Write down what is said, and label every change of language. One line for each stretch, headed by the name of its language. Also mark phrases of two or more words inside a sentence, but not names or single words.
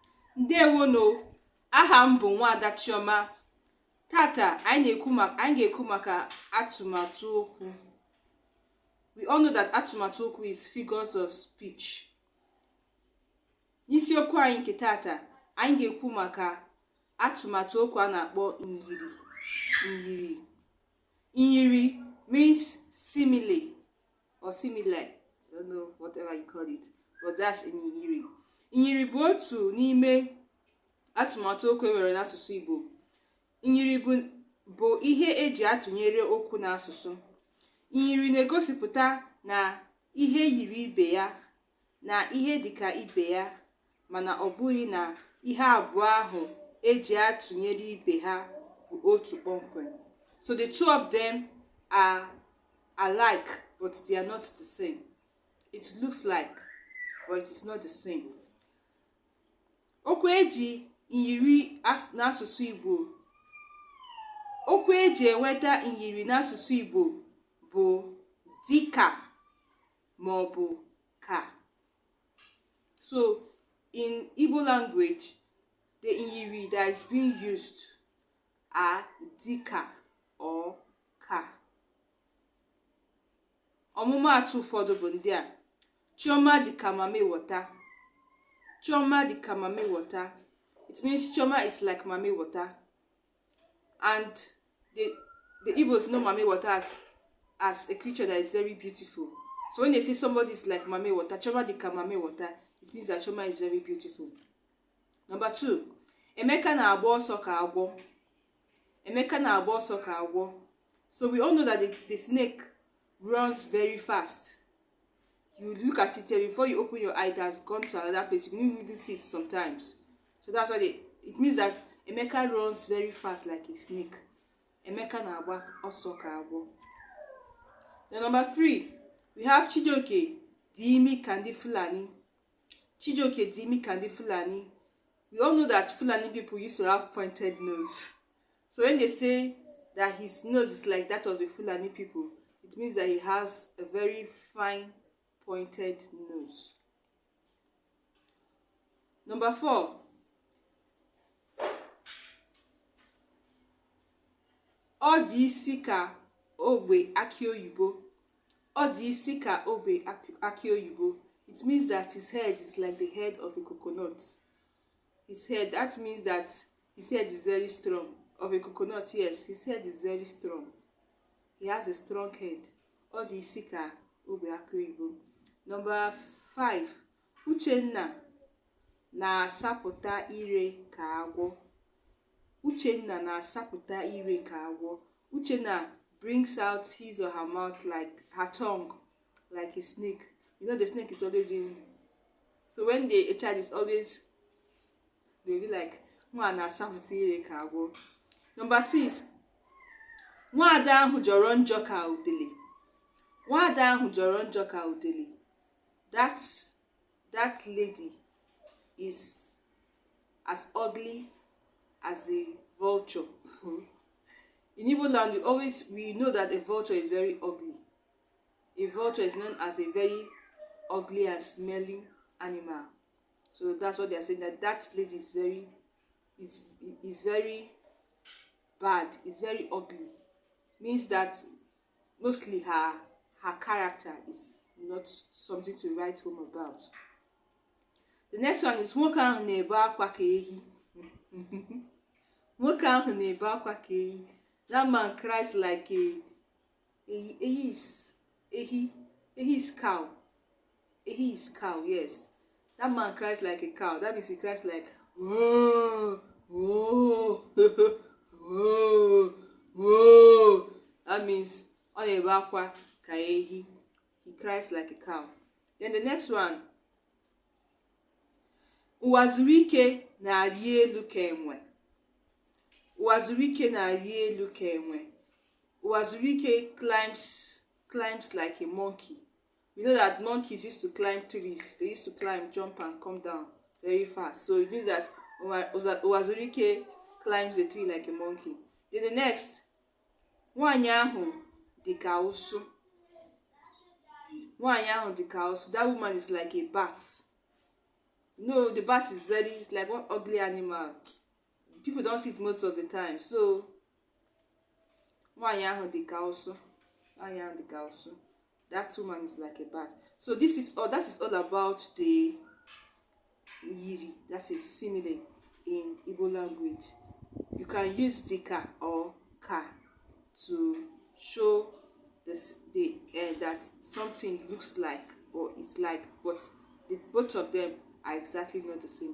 Igbo: Ndewono, aha m bụ Nwaada Chioma. Tata anyị ga-ekwu maka atụmatụ okwu.
English: We all know that
Igbo: atụmatụ okwu
English: is figures of speech.
Igbo: N'isiokwu anyị nke tata, anyị ga-ekwu maka atụmatụ okwu a na-akpọ myiri. Myiri.
English: Myiri means simile or simile. I don't know, whatever you call it, but that's myiri.
Igbo: Myiri bụ otu n'ime atụmatụ okwu enwere n'asụsụ Igbo. Myiri bụ ihe eji atụnyere okwu n'asụsụ. Myiri na-egosipụta na ihe yiri ibe ya na ihe dịka ibe ya, mana ọ bụghị na ihe abụọ ahụ eji atụnyere ibe ha bụ otu kpọmkwem.
English: So the two of them are alike, but they are not the same. It looks like, but it is not the same.
Igbo: Okwu eji myiri n'asụsụ Igbo. Okwu eji enweta myiri n'asụsụ Igbo bụ dịka ma ọ bụ ka.
English: So in Igbo language, the myiri that is being used are dịka or ka.
Igbo: Ọmụmaatụ ụfọdụ bụ ndị a: Chioma dịka
English: mami water.
Igbo: Chioma dịka
English: mami water. It means Chioma is like mami water. And the Igbos know mami water as a creature that is very beautiful. So when they say somebody is like mami water,
Igbo: Chioma dịka
English: mami water, it means that Chioma is very beautiful. Number 2,
Igbo: Emeka na-agba ọsọ ka agwọ. Emeka na-agba ọsọ ka agwọ.
English: So we all know that the snake runs very fast. You look at it here, before you open your eye, it has gone to another place. You don't even see it sometimes. So that's why it means that Emeka runs very fast like a snake.
Igbo: Emeka na-agba ọsọ ka agwọ.
English: Then number 3, we have
Igbo: Chijioke dị imi ka ndị Fulani. Chijioke dị imi ka ndị Fulani.
English: We all know that Fulani people used to have pointed nose. So when they say that his nose is like that of the Fulani people, it means that he has a very fine pointed nose. Number 4,
Igbo: ọ dị isi ka ogbe aki oyibo. Ọ dị isi ka ogbe aki oyibo.
English: It means that his head is like the head of a coconut. His head, that means that his head is very strong. Of a coconut, yes, his head is very strong. He has a strong head.
Igbo: Ọ dị isi ka ogbe aki oyibo. Number 5, Uchenna na-asapụta ire ka agwọ. Uchenna na-asapụta ire ka agwọ.
English: Uchenna brings out his or her mouth, like her tongue, like a snake. You know the snake is always doing. So when a child is always, they'll be like,
Igbo: nwa na-asapụta ire ka agwọ. Number 6, nwaada ahụ jọrọ njọ ka udele. Nwaada ahụ jọrọ njọ ka udele.
English: That lady is as ugly as a vulture. In Igbo land, we know that a vulture is very ugly. A vulture is known as a very ugly and smelling animal. So that's what they are saying, that lady is very bad, is very ugly. Means that mostly her character is not something to write home about. The next one is
Igbo: nwoke ahụ na-ebe akwa ka ehi. Nwoke ahụ na-ebe akwa ka ehi.
English: That man cries like ehi is cow. Ehi is cow, yes. That man cries like a cow. That means he cries like whoa, whoa, whoa, whoa. That means
Igbo: ọ na-ebe akwa ka ehi.
English: He cries like a cow. Then the next one,
Igbo: ụwa zuru ike na-arị elu ka enwe. Ụwa zuru ike na-arị elu ka enwe. Ụwa zuru ike
English: climbs like a monkey. We know that monkeys used to climb trees. They used to climb, jump, and come down very fast. So it means that
Igbo: ụwa zuru ike
English: climbs a tree like a monkey. Then the next,
Igbo: nwaanyị ahụ dị ka ụsụ. Nwaanyị ahụ dị ka ụsụ.
English: That woman is like a bat. No, the bat is it's like one ugly animal. People don't see it most of the time.
Igbo: So nwaanyị ahụ dị ka ụsụ. Nwaanyị ahụ dị ka ụsụ.
English: That woman is like a bat. So this is all. That is all about the Myiri. That is simile in Igbo language. You can use dika or ka to show that something looks like or it's like, but both of them are exactly not the same.